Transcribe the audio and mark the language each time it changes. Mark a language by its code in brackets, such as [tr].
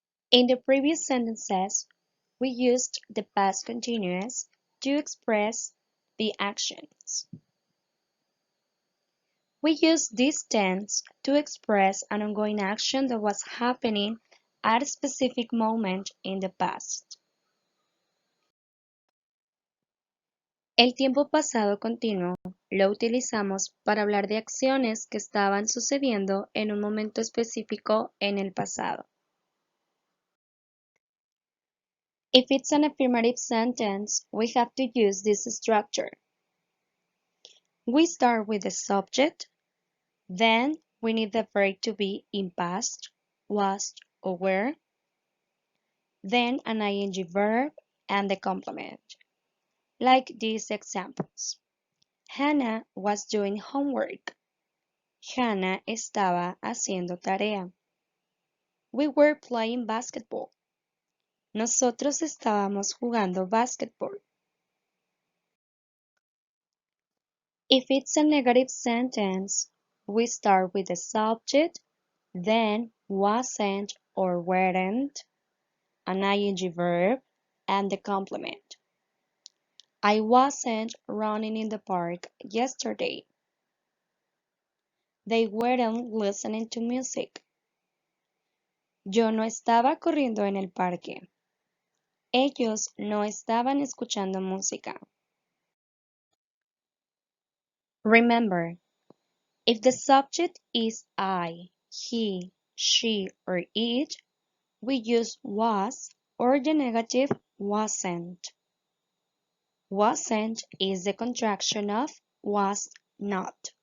[en] In the previous sentences, we used the past continuous to express the actions. We use this tense to express an ongoing action that was happening at a specific moment in the past. [es] El tiempo pasado continuo lo utilizamos para hablar de acciones que estaban sucediendo en un momento específico en el pasado. [en] If it's an affirmative sentence, we have to use this structure. We start with the subject, then we need the verb to be in past, was, or were, then an ing verb and the complement. Like these examples. Hannah was doing homework. [es] Hannah estaba haciendo tarea. [en] We were playing basketball. [es] Nosotros estábamos jugando basketball. [en] If it's a negative sentence, we start with the subject, then wasn't or weren't, an ing verb, and the complement. I wasn't running in the park yesterday. They weren't listening to music. [es] Yo no estaba corriendo en el parque. Ellos no estaban escuchando música. [en] Remember, if the subject is I, he, she, or it, we use was or the negative wasn't. Wasn't is the contraction of was not.